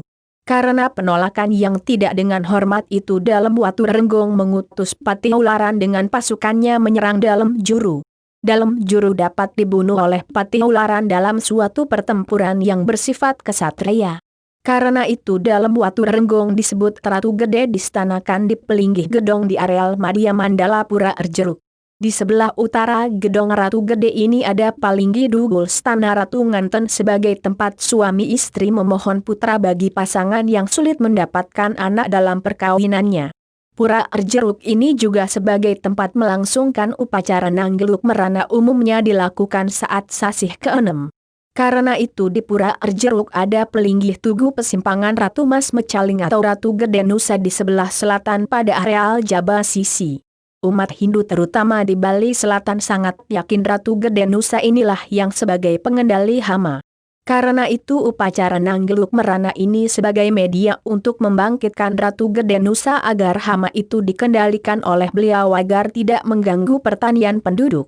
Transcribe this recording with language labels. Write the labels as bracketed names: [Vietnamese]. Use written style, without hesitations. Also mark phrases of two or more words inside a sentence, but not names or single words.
[Indonesian] Karena penolakan yang tidak dengan hormat itu dalam Watu Renggong mengutus Patiularan dengan pasukannya menyerang dalam Juru. Dalam Juru dapat dibunuh oleh Patiularan dalam suatu pertempuran yang bersifat kesatria. Karena itu dalam Watu Renggong disebut Ratu Gede distanakan di Pelinggih Gedong di areal Madya Mandala Pura Arjeruk. Di sebelah utara Gedong Ratu Gede ini ada Palinggi Dugul Stana Ratu Nganten sebagai tempat suami istri memohon putra bagi pasangan yang sulit mendapatkan anak dalam perkawinannya. Pura Arjeruk ini juga sebagai tempat melangsungkan upacara Nanggeluk Merana umumnya dilakukan saat sasih ke-6. Karena itu di Pura Arjeruk ada Pelinggih Tugu Pesimpangan Ratu Mas Mecaling atau Ratu Gede Nusa di sebelah selatan pada areal Jaba Sisi. Umat Hindu terutama di Bali Selatan sangat yakin Ratu Gede Nusa inilah yang sebagai pengendali hama. Karena itu upacara Nanggeluk Merana ini sebagai media untuk membangkitkan Ratu Gede Nusa agar hama itu dikendalikan oleh beliau agar tidak mengganggu pertanian penduduk.